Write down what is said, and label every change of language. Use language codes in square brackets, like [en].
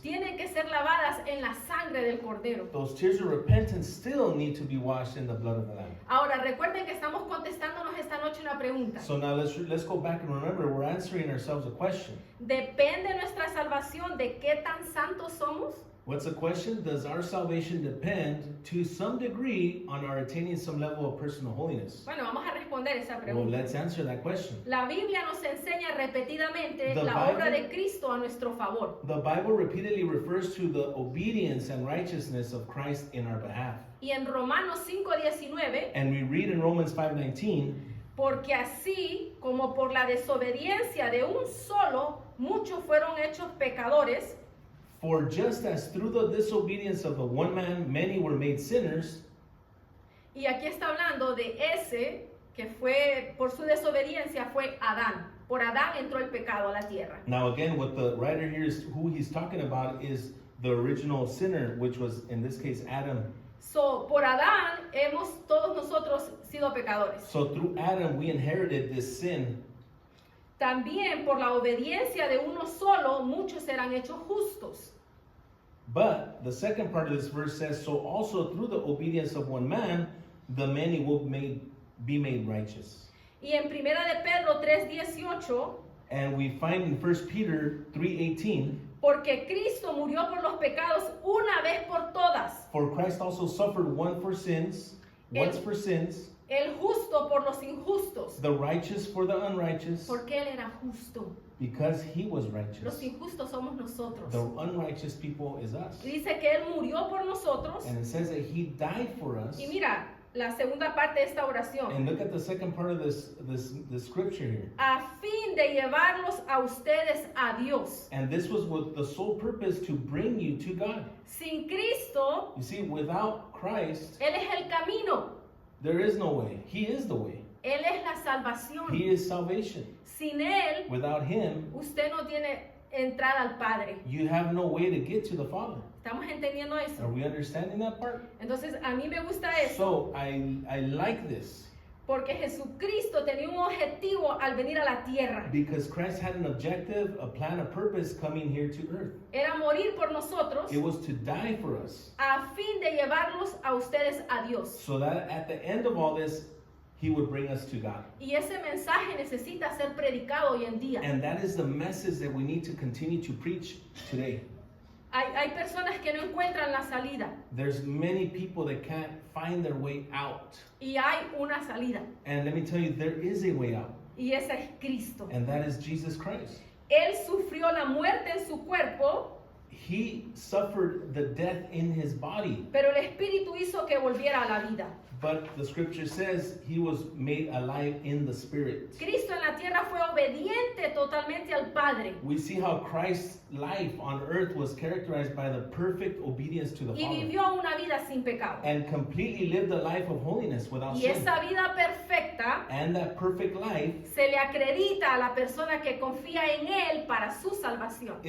[es] tienen que ser lavadas en la sangre del Cordero. [en] those tears of repentance still need to be washed in the blood of the Lamb. [es] Ahora, recuerden que estamos contestándonos esta noche una pregunta. [en] So now let's go back and remember we're answering ourselves a question. [es] ¿Depende nuestra salvación de qué tan santos somos? [en] What's the question? Does our salvation depend to some degree on our attaining some level of personal holiness? [es] Bueno, vamos a responder esa [en] Well, [es] pregunta. [en] let's answer that question. [es] La Biblia nos enseña repetidamente [en] The [es] la obra [en] Bible- [es] de Cristo a nuestro favor. [en] The Bible repeatedly refers to the obedience and righteousness of Christ in our behalf. [es] Y en Romanos 5:19, [en] And we read in Romans 5:19, [es] porque así como por la desobediencia de un solo, muchos fueron hechos pecadores, [en] for just as through the disobedience of the one man many were made sinners, [es] y aquí está hablando de ese que fue, por su desobediencia fue Adán. Por Adán entró el pecado a la tierra. [en] now again what the writer here is who he's talking about is the original sinner, which was in this case Adam. [es] So, por Adán hemos todos nosotros sido pecadores. [en] So through Adam we inherited this sin. [es] También por la obediencia de uno solo, muchos serán hechos justos. [en] But the second part of this verse says, so also through the obedience of one man, the many will be made righteous. [es] Y en Primera de Pedro 3:18, [en] And we find in 1 Peter 3:18, [es] porque Cristo murió por los pecados una vez por todas, [en] for Christ also suffered once for sins, [es] el justo por los injustos, [en] the righteous for the unrighteous, [es] porque Él era justo. [en] because he was [es] Los [en] righteous. [es] injustos somos nosotros. [en] The unrighteous people is us. [es] Y dice que Él murió por nosotros. [en] And it says that he died for us. [es] Y mira, la segunda parte de esta oración. [en] And look at the second part of this scripture here. [es] A fin de llevarlos a ustedes a Dios. [en] And this was with the sole purpose to bring you to God. [es] Sin Cristo, [en] You see, without Christ, [es] Él es el camino. [en] there is no way. He is the way. [es] Él es la salvación. [en] He is salvation. [es] Sin Él, [en] Without him, [es] usted no tiene entrada al Padre. [en] you have no way to get to the Father. [es] ¿Estamos entendiendo [en] Are [es] eso? [en] we understanding that part? [es] Entonces, a mí me gusta eso [en] So I like this [es] porque Jesucristo tenía un objetivo al venir a la tierra. [en] because Christ had an objective, a plan, a purpose coming here to earth. [es] Era morir por nosotros [en] It was to die for us, [es] a fin de llevarlos a ustedes a Dios. [en] so that at the end of all this, he would bring us to God. [es] Y ese mensaje necesita ser predicado hoy en día. [en] And that is the message that we need to continue to preach today. [es] Hay personas que no encuentran la salida [en] There's many people that can't find their way out. [es] y hay una salida [en] And let me tell you, there is a way out, [es] y esa es Cristo. [en] and that is Jesus Christ. [es] Él sufrió la muerte en su cuerpo, [en] He suffered the death in his body, [es] pero el Espíritu hizo que volviera a la vida. [en] but the scripture says he was made alive in the spirit. [es] Cristo en la tierra fue obediente totalmente al Padre [en] We see how Christ's life on earth was characterized by the perfect obedience to the [es] y [en] Father, [es] vivió una vida sin pecado. [en] and completely lived a life of holiness without [es] Y [en] sin. [es] esa vida perfecta [en] And that perfect life [es] se le acredita a la persona que confía en Él para su salvación.